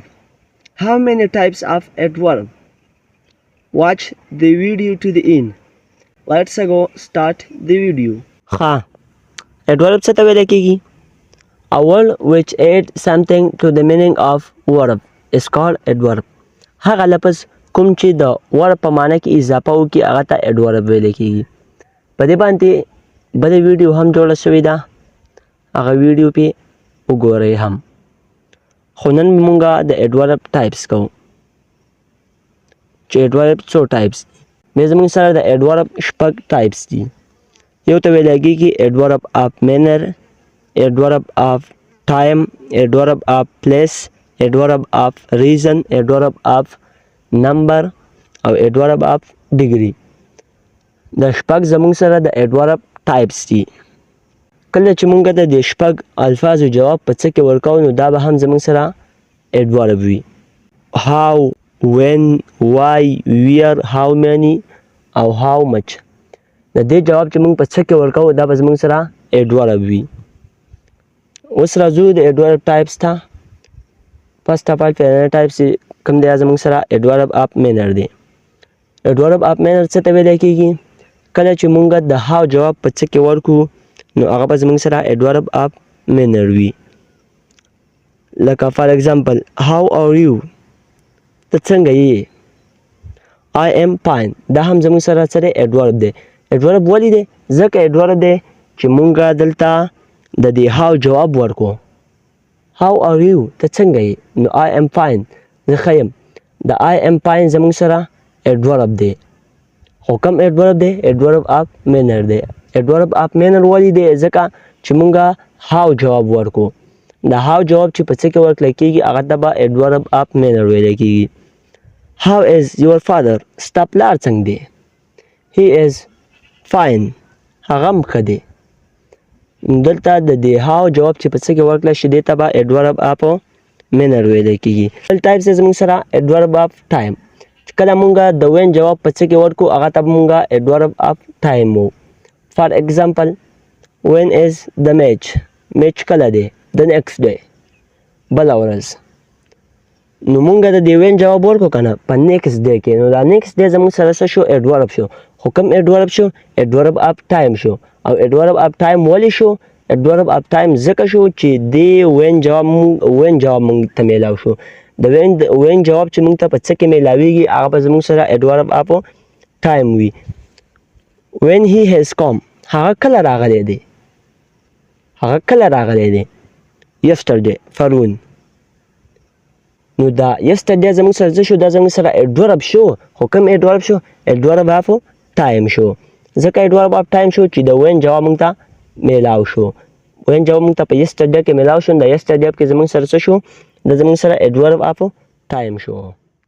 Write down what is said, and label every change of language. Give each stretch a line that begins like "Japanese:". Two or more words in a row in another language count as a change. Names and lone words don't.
English: How many types of adverb? Watch the video to the end. Let's go start the video. हाँ, adverb से तवे देखेगी. A word which adds something to the meaning of verb is called adverb.
Pashto: هغه لفظ کوم چې د verb په معنی کې اضافه وکړي هغه ته adverb ویل کېږي. په دې باندې بله ویډیو هم جوړه شوې ده، هغه ویډیو پې وګورئ هم. خو نن مونږ د adverb ټایپس کوو چې adverb څو ټایپس دي. بیا زموږ سره د adverb شپږ ټایپس دي. یو ته ویل کېږي
English: adverb of manner، adverb of time، adverb of place، adverb of reason، adverb of number
Pashto: او
English: adverb of degree.
Pashto: د شپږ زموږ سره د adverb ټایپس دي. کله چې مونږ ته د شپږ الفاظو جواب په څه کې ورکوو نو دا به هم زموږ سره adverb وي.
English: how، when، why، where، how many او how much.
Pashto: د دې جواب چې مونږ په څه کې ورکوو دا به زموږ سره adverb وي. اوس راځو د adverb ټایپس ته.
English: first of all
Pashto: پهلنی ټایپ چې کوم دی زموږ سره
English: adverb of manner
Pashto: دی.
English: adverb of manner
Pashto: څه ته ویلی کېږي؟ کله چې مونږ د how جواب په څه کې ورکړو نو هغه به زموږ سره
English: adverb of manner
Pashto: وي.
English: لکه for example how are you،
Pashto: ته څنګه یې؟
English: I am fine،
Pashto: دا هم زموږ سره څه دی adverb دی. adverb ولې دی؟ ځکه adverb دی چې مونږ دلته د دې how جواب ورکړو.
English: how are you،
Pashto: ته څنګه یې؟ نو
English: I am fine،
Pashto: زه ښه یم. د
English: I am fine
Pashto: زموږ سره adverb دی. خو کوم adverb دی؟
English: adverb of manner
Pashto: دی.
English: adverb of manner
Pashto: ولې دی؟ ځکه چې مونږ how جواب ورکړو. د how جواب چې په څه کې ورکړل کېږي هغه ته به
English: adverb of manner
Pashto: ویلی کېږي.
English: how is your father،
Pashto: ستا پلار څنګه دی؟
English: he is fine،
Pashto: هغه هم ښه دی. دلته د دې how جواب چې په څه کې ورکړل شي دې ته به
English: adverb of manner
Pashto: ویلی کېږي. بل ټایپ دی زموږ سره
English: adverb of time.
Pashto: چې کله مونږ د when جواب په څه کې ورکړو هغه ته به مونږ
English: adverb of time
Pashto: وو.
English: for example when is the match،
Pashto: میچ کله دی؟
English: the next day،
Pashto: بله ورځ. نو مونږ د دې when جواب ورکړو که نه په
English: next day
Pashto: کې، نو دا
English: next day
Pashto: زموږ سره څه شو؟ adverb شو. خو کوم adverb شو؟
English: adverb of time
Pashto: شو. او
English: adverb of time
Pashto: ولې شو؟
English: adverb of time
Pashto: ځکه شو چې دې when جواب مونږ ته میلاو شو. د when جواب چې مونږ ته په څه کې میلاویږي هغه به زموږ سره
English: adverb of time
Pashto: وي.
English: when he has come،
Pashto: هغه کله راغلی دی؟ هغه کله راغلی دی؟ yesterday، پرون. نو دا yesterday زموږ سره څه شو؟ دا زموږ سره adverb شو. خو کوم adverb شو؟
English: adverb of time
Pashto: شو. ځکه
English: adverb of time
Pashto: شو چې د when جواب مونږ ته میلاو شو. when جواب مونږ ته په yesterday کې میلاو شو، نو د yesterday کې زموږ سره څه شو؟ د زموږ سره
English: adverb of time
Pashto: شو.